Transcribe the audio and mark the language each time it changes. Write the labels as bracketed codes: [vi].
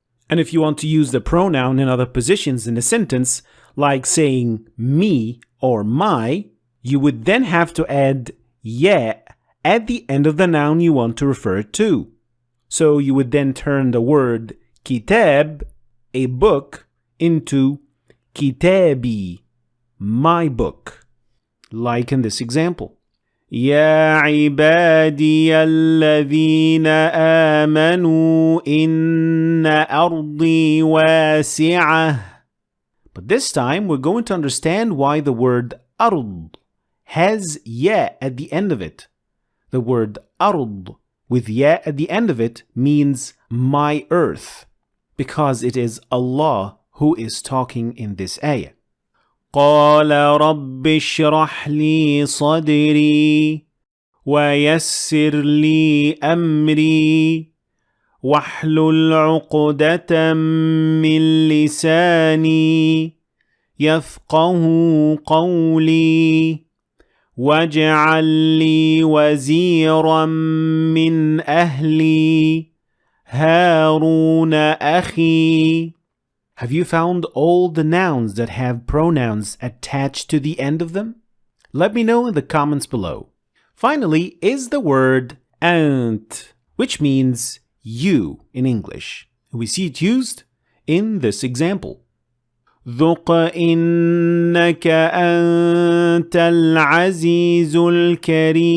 [en] And if you want to use the pronoun in other positions in a sentence, like saying me or my, you would then have to add ya at the end of the noun you want to refer to. So you would then turn the word kitab, a book, into kitabi, my book, like in this example. [ar] يا عبادي الذين آمنوا إن أرضي واسعة. [en] But this time we're going to understand why the word أرض has ya at the end of it. The word أرض with ya at the end of it means my earth. because it is Allah who is talking in this ayah. [ar] قال رب اشرح لي صدري ويسر لي أمري واحلل عقدة من لساني يفقه قولي واجعل لي وزيرا من أهلي هارون أخي. [en] Have you found all the nouns that have pronouns attached to the end of them? Let me know in the comments below. Finally is the word أنت, which means you in English. We see it used in this example. [ar] ذق إنك أنت العزيز الكريم.